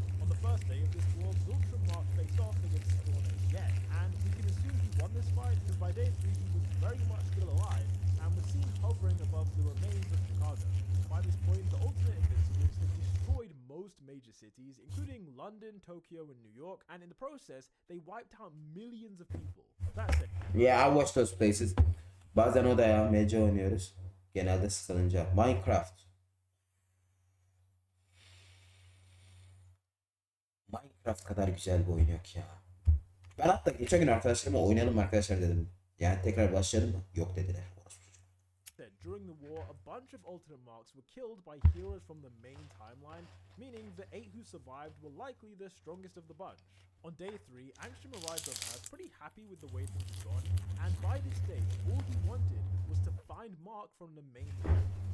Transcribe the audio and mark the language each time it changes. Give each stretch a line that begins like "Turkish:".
English: On the first day of this war, Viltrum faced off against Spawn again, and we can assume he won this fight because by day 3 he was very much still alive and was seen hovering above the remains of Chicago. By this point, the alternate Invincibles had destroyed most major cities, including London, Tokyo, and New York, and in the process, they wiped out millions of people. That said, Yeah, I watch those places.
Turkish: Bazen odaya MC oynuyoruz. Genelde sıkılınca. Minecraft. Minecraft kadar güzel bir oyun yok ya. Ben hatta geçen gün arkadaşlarıma oynayalım arkadaşlar dedim. Yani tekrar başlayalım mı? Yok dediler.
English: during the war, a bunch of alternate marks were killed by heroes from the main timeline, meaning the 8 who survived were likely the strongest of the bunch. On day 3, Angstrom arrived on Earth pretty happy with the way things had gone, and by this stage, all he wanted was to find Mark from the main timeline.